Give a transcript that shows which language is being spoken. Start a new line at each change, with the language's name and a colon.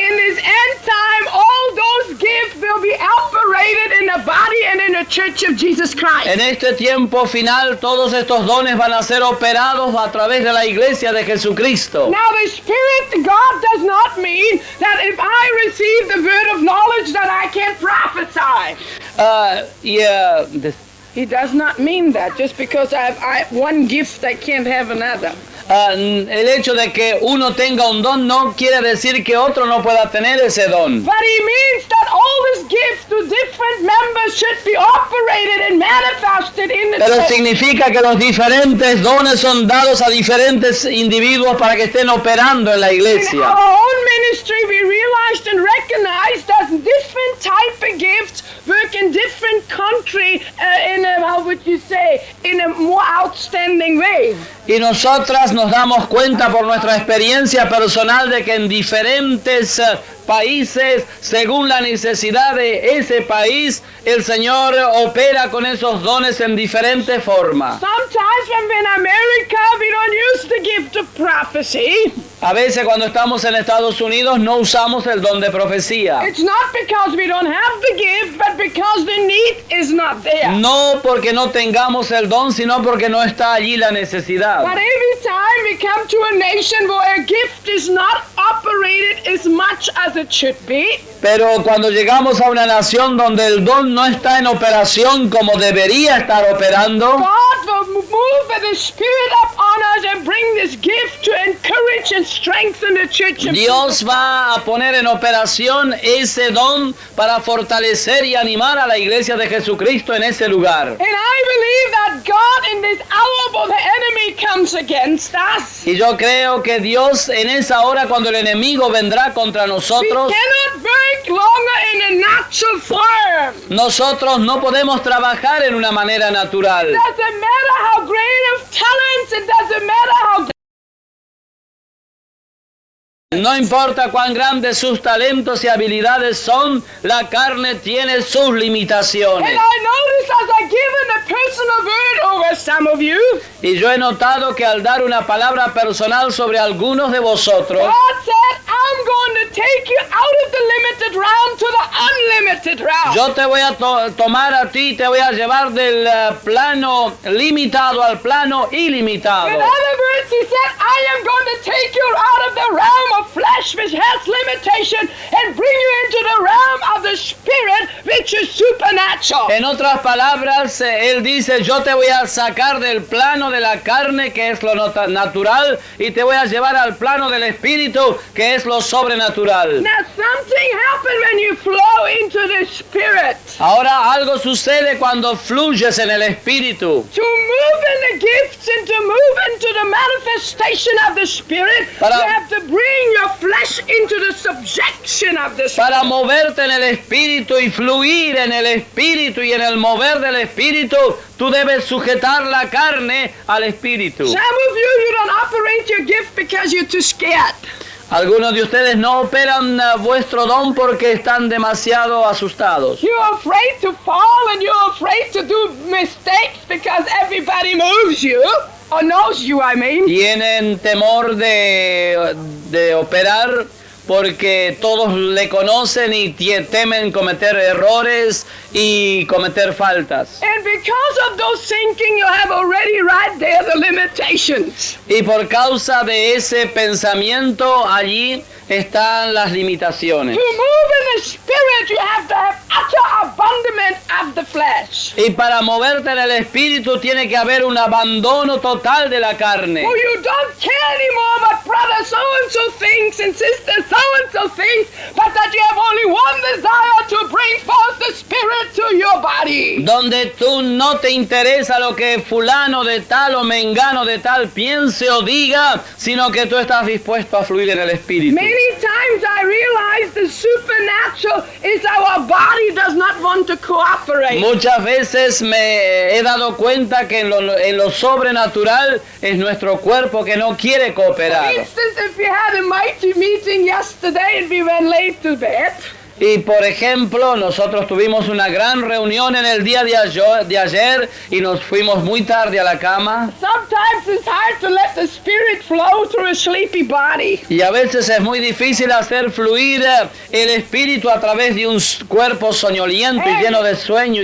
English: In this end time, all those gifts will be operated in the body and in the church of Jesus Christ.
Spanish: En este tiempo final, todos estos dones van a ser operados a través de la iglesia de Jesucristo.
English: Now the Spirit of God does not mean that if I receive the word of knowledge that I can prophesy. He does not mean that. Just because I have one gift, I can't have another.
Spanish: El hecho de que uno tenga un don no quiere decir que otro no pueda tener ese don.
English: But he means that all his gifts to different members should be operated and manifested in the
Spanish: Pero
English: church.
Spanish: significa que los diferentes dones son dados a diferentes individuos para que estén operando en la
English: In
Spanish: iglesia.
English: our own ministry, we realized and recognized that different type of gifts work in different country in a, how would you say, in a more outstanding way.
Spanish: Y nosotras nos damos cuenta por nuestra experiencia personal de que en diferentes países, según la necesidad de ese país, el Señor opera con esos dones en diferentes formas.
English: Sometimes when we're in America, we don't use the gift of prophecy.
Spanish: A veces cuando estamos en Estados Unidos no usamos el don de profecía.
English: It's not because we don't have the gift, but because the need is not there.
Spanish: No porque no tengamos el don, sino porque no está allí la necesidad.
English: But every time we come to a nation where a gift is not operated as much as it should be,
Spanish: Pero cuando llegamos a una nación donde el don no está en operación como debería estar operando,
English: God will move with the Spirit upon us and bring this gift to encourage and strengthen the church. of
Spanish: Dios va a poner en operación ese don para fortalecer y animar a la iglesia de Jesucristo en ese lugar.
English: And I believe that God in this hour when the enemy comes against us,
Spanish: Y yo creo que Dios en esa hora cuando el enemigo vendrá contra
English: we
Spanish: nosotros,
English: cannot work longer in a natural form.
Spanish: nosotros no podemos trabajar en una manera natural.
English: It doesn't matter how great of talents, it doesn't matter how
Spanish: No importa cuán grandes sus talentos y habilidades son, la carne tiene sus limitaciones.
English: And I notice as I given a personal word over some of you,
Spanish: Y yo he notado que al dar una palabra personal sobre algunos de vosotros,
English: God said, I'm going to take you out of the limited realm to the unlimited realm.
Spanish: yo te voy a tomar a ti, te voy a llevar del plano limitado al plano ilimitado.
English: In other words, he said, I am going to take you out of the realm of flesh which has limitation and bring you into the realm of the spirit which is supernatural.
Spanish: En otras palabras, él dice, yo te voy a sacar del plano de la carne, que es lo natural, y te voy a llevar al plano del espíritu, que es lo sobrenatural.
English: Now something happens when you flow into the spirit.
Spanish: Ahora algo sucede cuando fluyes en el espíritu.
English: To move in the gifts and to move into the manifestation of the spirit,
Spanish: Para-
English: you have to bring your flesh into the subjection of the spirit.
Spanish: Para moverte en el espíritu y fluir en el espíritu y en el mover del espíritu, tú debes sujetar la carne al espíritu.
English: Some of you don't operate your gift because you're too scared.
Spanish: Algunos de ustedes no operan vuestro don porque están demasiado asustados.
English: You're afraid to fall and you're afraid to do mistakes because everybody moves you. Or knows you, I mean.
Spanish: Tienen temor de operar porque todos le conocen y temen cometer errores y cometer faltas.
English: And because of those thinking, you have already right there the limitations.
Spanish: Y por causa de ese pensamiento, allí están las limitaciones.
English: To move in the spirit, you have to have utter abandonment of the flesh.
Spanish: Y para moverte en el espíritu tiene que haber un abandono total de la carne.
English: For you don't care anymore what brother so-and-so thinks and sister so-and-so thinks, but that you have only one desire to bring forth the spirit to your body.
Spanish: Donde tú no te interesa lo que fulano de tal o mengano de tal piense o diga, sino que tú estás dispuesto a fluir en el espíritu.
English: Many times I realize the supernatural is our body does not want to cooperate.
Spanish: Muchas veces me he dado cuenta que en lo sobrenatural es nuestro cuerpo que no quiere
English: For
Spanish: cooperar.
English: instance, if we had a mighty meeting yesterday and we went late to bed,
Spanish: Y por ejemplo, nosotros tuvimos una gran reunión en el día de ayer y nos fuimos muy tarde a la cama.
English: sometimes it's hard to let the spirit flow through a sleepy body.
Spanish: Y a veces es muy difícil hacer fluir el espíritu a través de un cuerpo soñoliento y lleno de sueño y